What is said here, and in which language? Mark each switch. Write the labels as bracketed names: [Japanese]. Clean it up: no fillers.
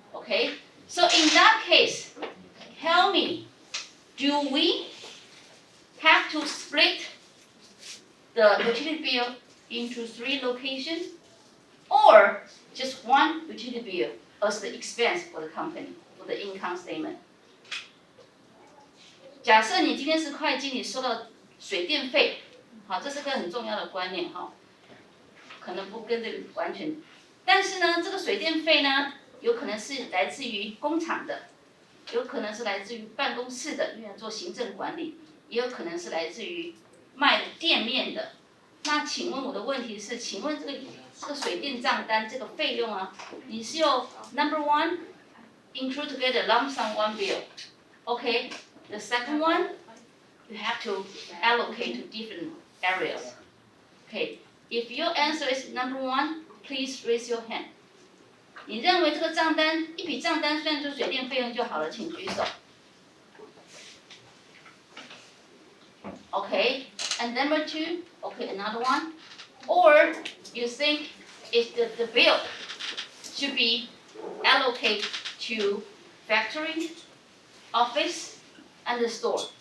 [English] Okay, so in that case, tell me, do we have to split the utility bill into 3 locations, or just one utility bill as the expense for the company, for the income statement. [Chinese] 假设你今天是会计，你收到水电费，好，这是个很重要的观念哈，可能不跟这个完全，但是呢，这个水电费呢，有可能是来自于工厂的，有可能是来自于办公室的，因为做行政管理，也有可能是来自于卖店面的。那请问我的问题是，请问这个水电账单这个费用啊，你是用 [English] number one include together lump sum one bill, okay? The second one, you have to allocate to different areas. Okay, if your answer is number one, please raise your hand. [Chinese] 你认为这个账单一笔账单算出水电费用就好了，请举手。 [English] Okay, and number two, okay, another one. Or you think if the bill should be allocated to factory, office, and the store.